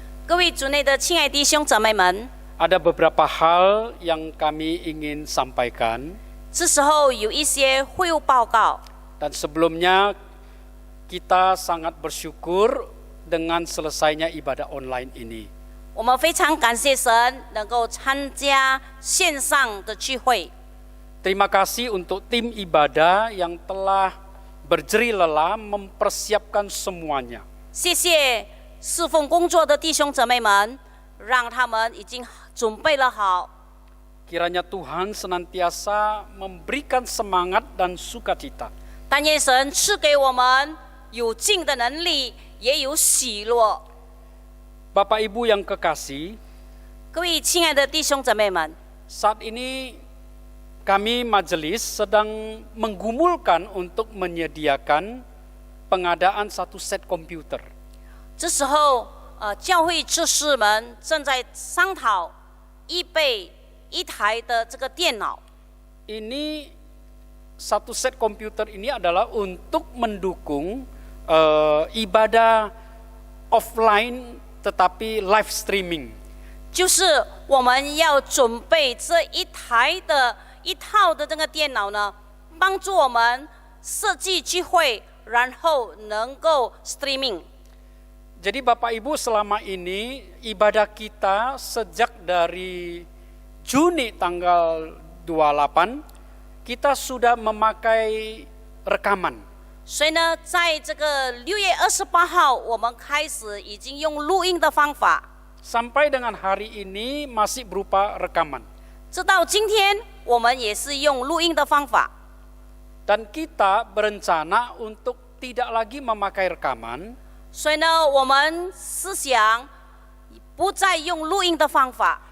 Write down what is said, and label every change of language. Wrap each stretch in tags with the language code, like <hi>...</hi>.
<zh>各位主内的亲爱弟兄姊妹们，</zh> <id>ada beberapa hal yang kami ingin sampaikan.</id> <zh>这时候有一些会务报告。</zh> <id>Dan sebelumnya kita sangat bersyukur dengan selesainya ibadah online ini.</id> <zh>我们非常感谢神能够参加线上的聚会。</zh> <id>Terima kasih untuk tim ibadah yang telah berjerih lelah mempersiapkan semuanya.</id> <zh>谢谢侍奉工作的弟兄姊妹们，让他们已经准备了好。</zh> <id>Kiranya Tuhan senantiasa memberikan semangat dan sukacita.</id> <zh>但愿神赐给我们有劲的能力，也有喜乐。</zh> <id>Bapak Ibu yang kekasih,</id> <zh>各位亲爱的弟兄姊妹们，</zh> <id>saat ini kami majelis sedang menggumulkan untuk menyediakan pengadaan satu set komputer.</id> <zh>这时候，教会执事们正在商讨预备一台的这个电脑。</zh> <id>Ini satu set komputer ini adalah untuk mendukung ibadah offline tetapi live streaming.</id> <zh>就是我们要准备这一套的这个电脑呢，帮助我们设计聚会，然后能够 streaming。</zh> <id>Jadi Bapak Ibu selama ini ibadah kita sejak dari Juni tanggal 28 kita sudah memakai rekaman.</id> <zh>所以呢，在这个6月28号，我们开始已经用录音的方法，</zh> <id>Sampai dengan hari ini masih berupa rekaman.</id> <zh>直到今天，我们也是用录音的方法。</zh> <id>Dan kita berencana untuk tidak lagi memakai rekaman,</id> <zh>所以呢，我们思想不再用录音的方法，</zh>